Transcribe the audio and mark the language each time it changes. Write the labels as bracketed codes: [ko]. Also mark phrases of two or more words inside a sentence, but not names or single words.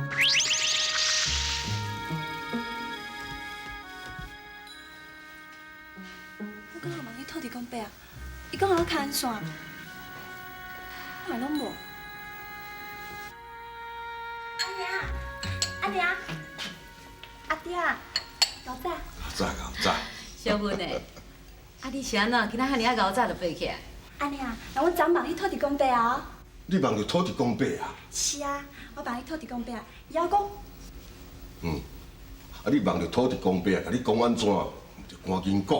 [nan] 我刚好问你土地公伯啊，伊讲我牵线，我拢无。阿娘，阿爹，老早。老早。小芬诶，你是安怎今仔遐尔早就爬起来？阿娘，那我昨问你土地公伯啊。你问着土地公伯啊？是啊，我问你土地公伯啊，伊还讲。你问着土地公伯啊，甲你讲安怎？就赶紧讲。